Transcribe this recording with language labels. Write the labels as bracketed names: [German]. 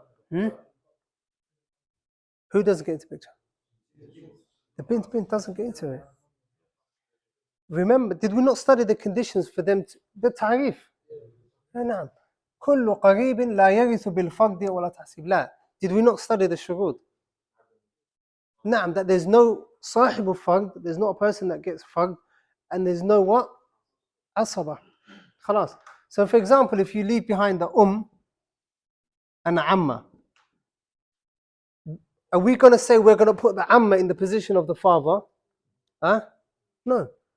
[English] Who doesn't get into the picture? The bint doesn't get into it. Remember, did we not study the conditions for them to, the ta'rif? [Arabic] نعم. كل قريب لا يرث بالفرد ولا تحسيب. لا. [English] Did we not study the shurud? [Arabic] نعم, [English] that there's no صاحب الفرد, there's not a person that gets fard, and there's no what? [Arabic] Asaba. خلاص. [English] So for example, if you leave behind the and the amma, are we going to say we're going to put the amma in the position of the father? Huh? No.